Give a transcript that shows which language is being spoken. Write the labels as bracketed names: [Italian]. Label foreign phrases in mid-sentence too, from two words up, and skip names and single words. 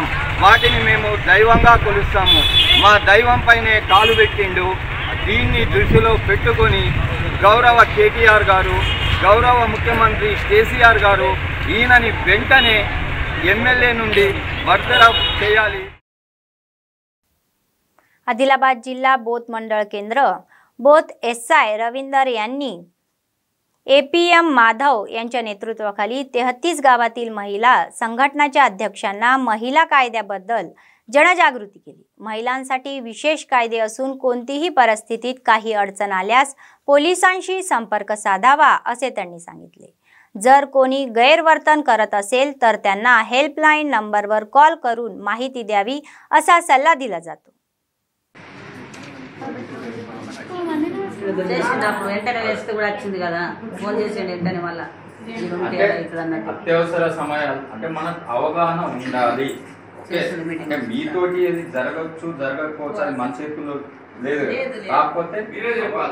[Telugu] వాటిని మేము దైవంగా కొలుస్తాము. మా దైవం పైనే కాలు పెట్టిండు. దీన్ని దృష్టిలో పెట్టుకొని గౌరవ కేటీఆర్ గారు, గౌరవ ముఖ్యమంత్రి కేసీఆర్ గారు ఈయనని వెంటనే ఎమ్మెల్యే నుండి బర్తరఫ్ చేయాలి. [Marathi] आदिलाबाद जिल्हा बोथ मंडळ केंद्र बोथ SI रवींदर यांनी APM माधव यांच्या नेतृत्वाखाली 33 गावातील महिला संघटनाच्या अध्यक्षांना महिला कायद्याबद्दल जनजागृती केली। महिलांसाठी विशेष कायदे असून कोणतीही परिस्थितीत काही अडचण आल्यास पोलिसांशी संपर्क साधावा असे त्यांनी सांगितले। जर कोणी गैरवर्तन करत असेल तर त्यांना हेल्पलाईन नंबरवर कॉल करून माहिती द्यावी असा सल्ला दिला जातो। [Telugu] అత్యవసర సమయాలు అంటే మనకు అవగాహన ఉండాలి। అంటే మీతోటి ఏది జరగచ్చు జరగకపోవచ్చు అది మన చేతుల్లో లేదు, కాకపోతే మీరే చెప్పాలి।